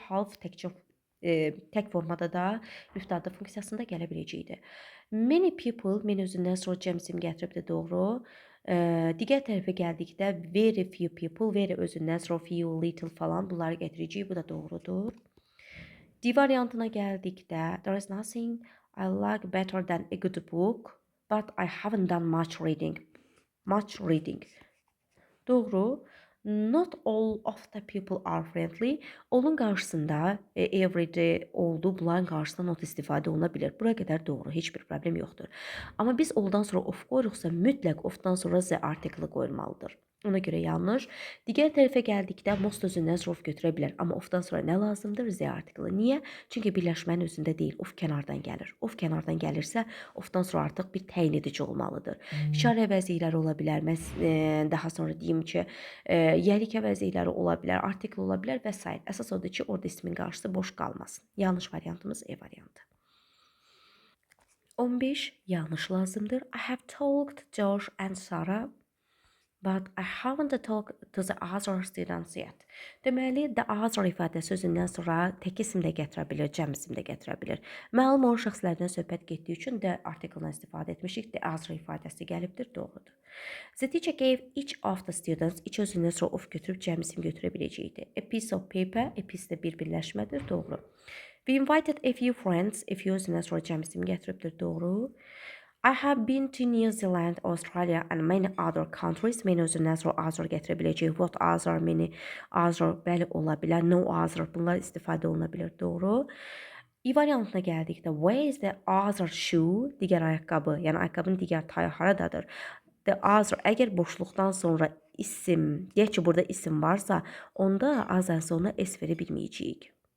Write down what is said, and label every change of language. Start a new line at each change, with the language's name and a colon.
Azerbaijani: Half təkcə tək formada da müftəda funksiyasında gələ biləcəkdir.
English: Many people, many
Azerbaijani: özündən sonra cəm isim gətiribdir. Doğru. Digər tərəfə gəldikdə
English: very few people, very
Azerbaijani: özündən sonra
English: few, little
Azerbaijani: falan bunları gətirəcəyik. Bu da doğrudur. D variantına gəldikdə
English: there is nothing I like better than a good book, but I haven't done much reading. Much reading.
Azerbaijani: Doğru.
English: Not all of the people are friendly.
Azerbaijani: All'un qarşısında everyday oldu, bunların qarşısında not istifadə oluna bilər. Bura qədər doğru, heç bir problem yoxdur. Amma biz all'dan sonra of qoyuruqsa, mütləq ofdan sonra the article qoyulmalıdır. Ona görə yanlış. Digər tərəfə gəldikdə most özündən sonra of götürə bilər. Amma ofdan sonra nə lazımdır? The article. Niyə? Çünki birləşmənin özündə deyil, of kənardan gəlir. Of kənardan gəlirsə, ofdan sonra artıq bir təyin edici olmalıdır. İşarə əvəzlikləri ola bilər. Daha sonra deyim ki, yerik əvəzlikləri ola bilər, artikel ola bilər və s. Əsas odur ki, orada ismin qarşısı boş qalmasın. Yanlış variantımız E variantı. 15 yanlış lazımdır.
English: I have talked Josh and Sarah, but I haven't talked to the other students yet.
Azerbaijani: Deməli, the other ifadəsi özündən sonra tək isim də gətirə bilir, cəm isim də gətirə bilir. Məlum olan şəxslərdən söhbət getdiyi üçün də artikeldən istifadə etmişik.
English: The other
Azerbaijani: ifadəsi gəlibdir, doğrudur.
English: The teacher gave each of the students, each
Azerbaijani: özündən sonra of götürüb cəm isim götürə biləcəkdir.
English: A piece of paper, a piece
Azerbaijani: də bir birləşmədir, doğru.
English: We invited a few
Azerbaijani: friends, a few özündən sonra cəm isim gətiribdir, doğru.
English: I have been to New Zealand, Australia and many other countries.
Azerbaijani: Many özündən sonra other gətirə biləcək.
English: What other, many other,
Azerbaijani: bəli ola bilər.
English: No other,
Azerbaijani: bunlar istifadə oluna bilər, doğru. İ variantına gəldikdə
English: where is the other shoe?
Azerbaijani: Digər ayaqqabı, yəni ayaqqabının digər tayı haradadır?
English: The other,
Azerbaijani: əgər boşluqdan sonra isim, deyək ki, burada isim varsa, onda azdan sonra s verə bilməyəcəyik.